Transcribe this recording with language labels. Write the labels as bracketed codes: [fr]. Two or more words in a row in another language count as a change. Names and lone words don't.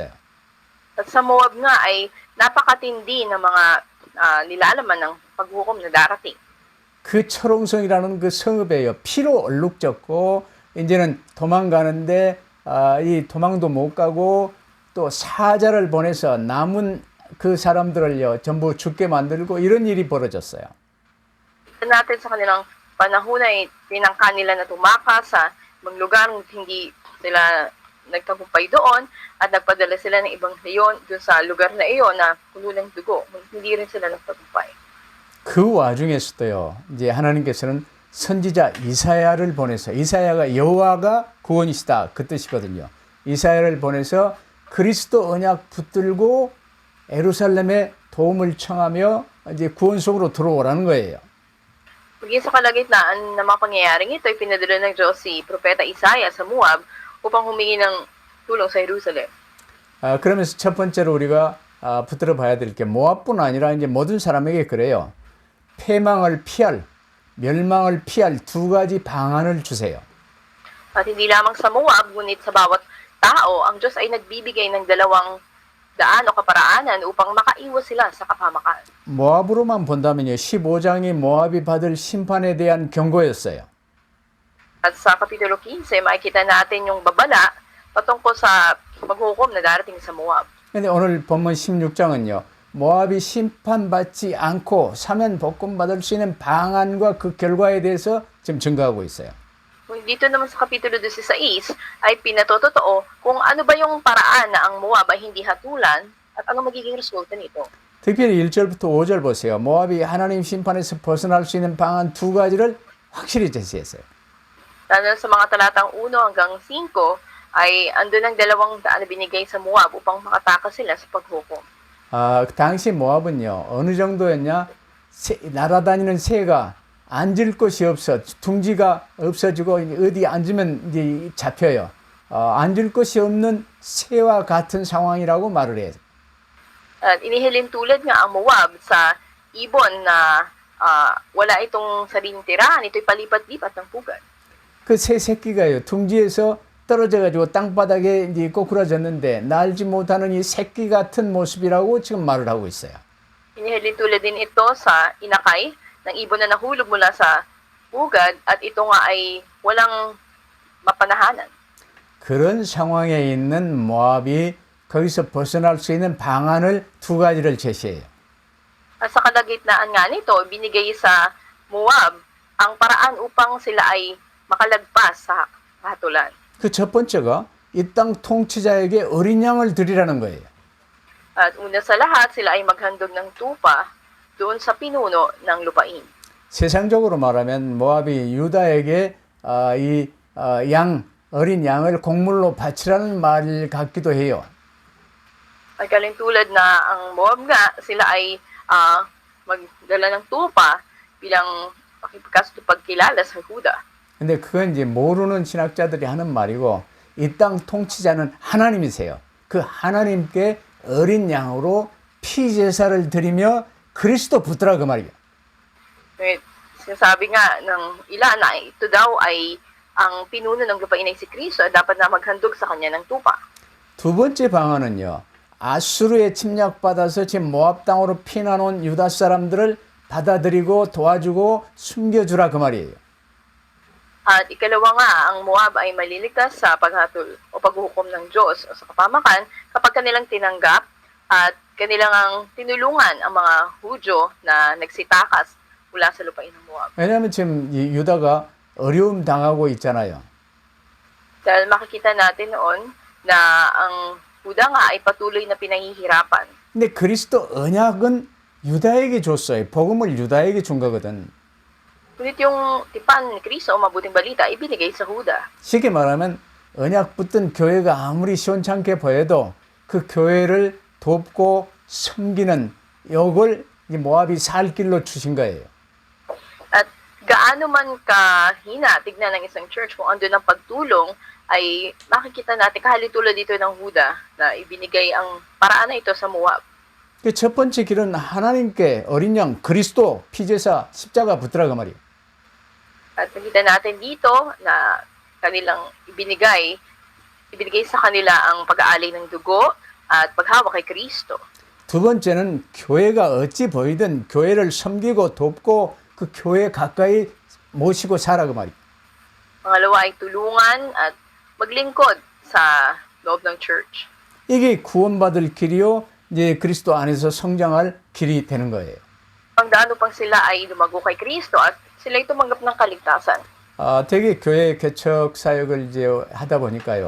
[tl] At sa Moab nga ay napakatindi ng mga nilalaman ng paghukom na darating. [ko] 그 철옹성이라는 그 성읍에요 피로 얼룩졌고 이제는 도망가는데 이 도망도 못 가고 또 사자를 보내서 남은 그 사람들을요 전부 죽게 만들고 이런 일이 벌어졌어요. [tl] Natin sa kanilang panahon ay tinangka nila na tumakas sa ibang lugar hindi sila nagtagumpay doon at nagpadala sila ng ibang leyon doon sa lugar na iyon na puno ng dugo. Hindi rin sila nagtagumpay. [ko] 그 와중에서도요 이제 하나님께서는 선지자 이사야를 보내서 이사야가 여호와가 구원이시다 그 뜻이거든요. 이사야를 보내서 그리스도 언약 붙들고 예루살렘에 도움을 청하며 이제 구원 속으로 들어오라는 거예요. [tl] Maging sa kalagitnaan ng mga pangyayaring ito, ipinadala ng Diyos si Propeta Isaiah sa Moab upang humingi ng tulong sa Jerusalem. [ko] 그러면서 첫 번째로 우리가 붙들어 봐야 될 게 모압뿐 아니라 이제 모든 사람에게 그래요. 패망을 피할, 멸망을 피할 두 가지 방안을 주세요. [tl] At hindi lamang sa Moab, ngunit sa bawat tao, ang Diyos ay nagbibigay ng dalawang daan o kaparaanan upang makaiwas sila sa kapahamakan. [ko] 모압으로만 본다면요. 15장이 모압이 받을 심판에 대한 경고였어요. [tl] At sa Kapitulo 15, makikita natin yung babala patungkol sa maghukom na darating sa Moab. [ko] 근데 오늘 본문 16장은요. 모압이 심판받지 않고 사면 복권 받을 수 있는 방안과 그 결과에 대해서 지금 증거하고 있어요. [tl] Dito naman sa Kapitulo 16 ay pinatotoo kung ano ba yung paraan na ang Moab ay hindi hatulan at ano magiging resulta nito. [ko] 특별히 1절부터 5절 보세요. 모압이 하나님 심판에서 벗어날 수 있는 방안 두 가지를 확실히 제시했어요. [tl] Lalo sa mga talatang 1 hanggang 5 ay andun ang dalawang daan na binigay sa Moab upang makatakas sila sa paghukom. [ko] 당시 모압은요. 어느 정도였냐? 날아다니는 새가 앉을 곳이 없어 둥지가 없어지고 어디 앉으면 이제 잡혀요. 앉을 곳이 없는 새와 같은 상황이라고 말을 해요. [tl] At inihilin tulad nga ang Moab sa ibon na wala itong sariling tirahan, ito'y palipat-lipat ng pugad. [ko] 그 새 새끼가요. 둥지에서 떨어져 가지고 땅바닥에 이제 꼬꾸라졌는데 날지 못하는 이 새끼 같은 모습이라고 지금 말을 하고 있어요. [tl] Inihilin tulad din ito sa inakay ng ibon na nahulog mula sa pugad at ito nga ay walang mapanahanan. [ko] 그런 상황에 있는 모압이 거기서 벗어날 수 있는 방안을 두 가지를 제시해요. [tl] At sa kalagitnaan nga nito, binigay sa Moab ang paraan upang sila ay makalagpas sa kahatulan. [ko] 그 첫 번째가 이 땅 통치자에게 어린 양을 드리라는 거예요. [tl] At una sa lahat, sila ay maghandog ng tupa doon sa pinuno ng lupain. [ko] 세상적으로 말하면 모압이 유다에게 어린 양을 곡물로 바치라는 말 같기도 해요. [tl] Ay kalintulad na ang Moab nga, sila ay magdala ng tupa bilang pakipagkilala sa Huda. [ko] 근데 그건 이제 모르는 신학자들이 하는 말이고 이 땅 통치자는 하나님이세요. 그 하나님께 어린 양으로 피 제사를 드리며 그리스도 붙들라 그 말이에요. [tl] Sinasabi nga ng ilan na ito daw ay ang pinuno ng lupain ay si Kristo at dapat na maghandog sa kanya ng tupa. [ko] 두 번째 방안은요. 아수르에 침략받아서 지금 모압 땅으로 피난온 유다 사람들을 받아들이고 도와주고 숨겨주라 그 말이에요. [tl] At ikalawa nga, ang Moab ay maliligtas sa paghatol o paghuhukom ng Diyos o sa kapamakan kapag kanilang tinanggap at kanilang ang tinulungan ang mga Hudyo na nagsitakas mula sa lupain ng Moab. [ko] 왜냐하면 지금 이 유다가 어려움 당하고 있잖아요. [tl] Dahil makikita natin noon na ang Huda nga ay patuloy na pinahihirapan. [ko] 근데 그리스도 언약은 유다에게 줬어요. 복음을 유다에게 준 거거든. [tl] Ngunit yung tipan ni Kristo o mabuting balita ay binigay sa Huda. [ko] 쉽게 말하면 언약 붙든 교회가 아무리 시원찮게 보여도 그 교회를 돕고 섬기는 요걸 모압이 살 길로 주신 거예요. [tl] At gaano man kahina tignan ng isang church kung andun ang pagtulong, ay makikita natin kahalintulad dito ng Huda na ibinigay ang paraan na ito sa Moab. [ko] 그 첫 번째 길은 하나님께 어린 양 그리스도 피제사 십자가 붙들라 그 말이에요. [tl] At nakita natin dito na kanilang ibinigay sa kanila ang pag-aalay ng dugo at paghawak kay Kristo. [ko] 두 번째는 교회가 어찌 보이든 교회를 섬기고 돕고 그 교회 가까이 모시고 살아 그 말이에요. [tl] Pangalawa ay tulungan at maglingkod sa loob ng church. [ko] 이게 구원받을 길이요. 이제 그리스도 안에서 성장할 길이 되는 거예요. [tl] Ang daan upang sila ay lumago kay Kristo at sila ay tumanggap ng kaligtasan. [ko] 되게 교회 개척 사역을 이제 하다 보니까요.